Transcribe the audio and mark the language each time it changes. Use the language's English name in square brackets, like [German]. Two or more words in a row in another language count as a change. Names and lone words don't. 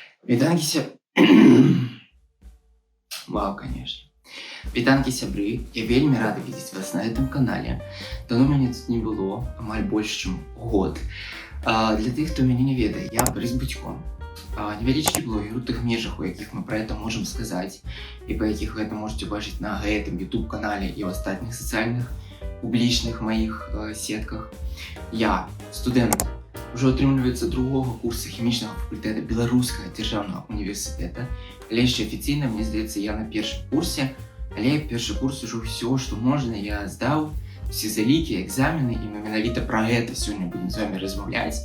[Belarusian] Вітанкі Вау, конечно. Вітанкі сябры, я вельмі рада [Russian] видеть вас на этом канале. [Belarusian] Давно мяне тут не было, амаль больш чым год. Для тых, хто мяне не ведае, я Борис Будзько. Невялічкі блогер у тых межах, у якіх мы [Russian] про это [Belarusian] можем сказаць, і па якіх гэта можете убачыць на гэтым YouTube канале і ў астатніх сацыяльных публічных маіх сетках. Я студэнт уже атрымліваецца [Russian] другого курса [Belarusian] хімічнага факультэта Беларускага дзяржаўнага універсітэта. Але яшчэ афіцыйна, мне здаецца, я на першым курсе, але першы курс ужо ўсё, што можна, я здаў, все залікі, экзамены, і мы менавіта пра гэта сёння будзем з вами размаўляць.